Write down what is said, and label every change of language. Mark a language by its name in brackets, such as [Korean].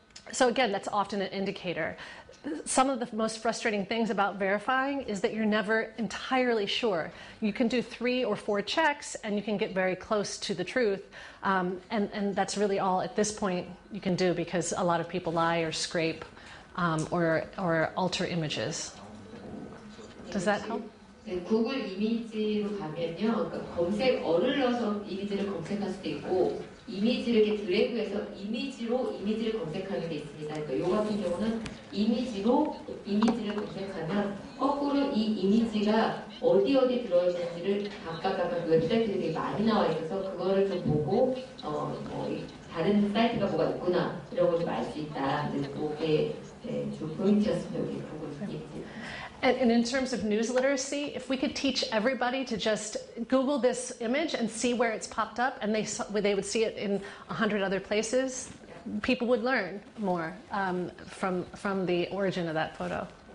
[English] So again, that's often an indicator. Some of the most frustrating things about verifying is that you're never entirely sure. You can do 3 or 4 checks and you can get very close to the truth. And that's really all at this point you can do, because a lot of people lie or scrape or alter images. Does that help? [Korean] 네, 구글 이미지로 가면요, 그러니까 검색어를 넣어서 이미지를 검색할 수도 있고, 이미지를 이렇게 드래그해서 이미지를 검색하는 게 있습니다. 그러니까 이 같은 경우는 이미지를 검색하면 거꾸로 이 이미지가 어디 들어있는지를 각각 그 웹사이트들이 되게 많이 나와 있어서 그거를 좀 보고 다른 사이트가 뭐가 있구나 이런 걸 좀 알 수 있다. 그게 좀 포인트였습니다. 여기 구글 이미지. [English] And in terms of news literacy, if we could teach everybody to just Google this image and see where it's popped up, and they would see it in 100 other places, people would learn more from the origin of that photo.